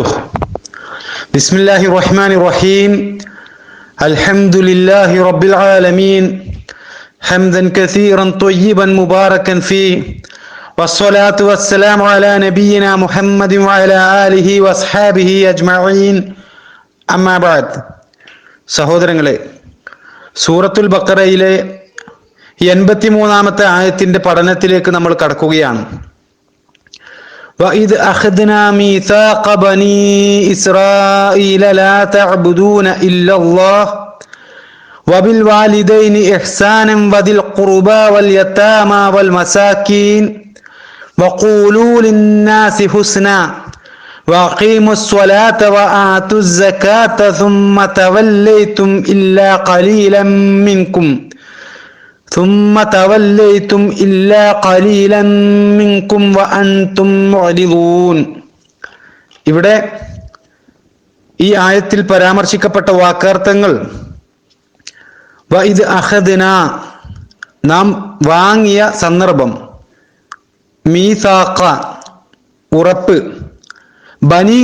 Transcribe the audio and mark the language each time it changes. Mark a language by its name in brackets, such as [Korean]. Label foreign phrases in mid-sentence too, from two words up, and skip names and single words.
[Arabic] بسم الله الرحمن الرحيم. الحمد لله رب العالمين حمدا كثيرا طيبا مباركا فيه والصلاة والسلام على نبينا محمد وعلى آله وأصحابه أجمعين أما بعد. [Malayalam] സഹോദരങ്ങളെ, സൂറത്തുൽ ബഖറയിലെ 83-ാമത്തെ ആയത്തിന്റെ പഠനത്തിലേക്ക് നമ്മൾ കടക്കുകയാണ്. [Arabic] وَإِذْ أَخَذْنَا مِيثَاقَ بَنِي إِسْرَائِيلَ لَا تَعْبُدُونَ إِلَّا اللَّهَ وَبِالْوَالِدَيْنِ إِحْسَانًا وَذِي الْقُرْبَى وَالْيَتَامَى وَالْمَسَاكِينِ وَقُولُوا لِلنَّاسِ حُسْنًا وَأَقِيمُوا الصَّلَاةَ وَآتُوا الزَّكَاةَ ثُمَّ تَوَلَّيْتُمْ إِلَّا قَلِيلًا مِنْكُمْ وَأَنْتُمْ مُعْرِضُونَ. [Malayalam] ഇവിടെ ഈ ആയത്തിൽ പരാമർശിക്കപ്പെട്ട വാക്കാർത്ഥങ്ങൾ [Arabic] وإذ أخذنا, [Malayalam] നാം വാങ്ങിയ സന്ദർഭം, മീസാഖ ഉറപ്പ്, ബനി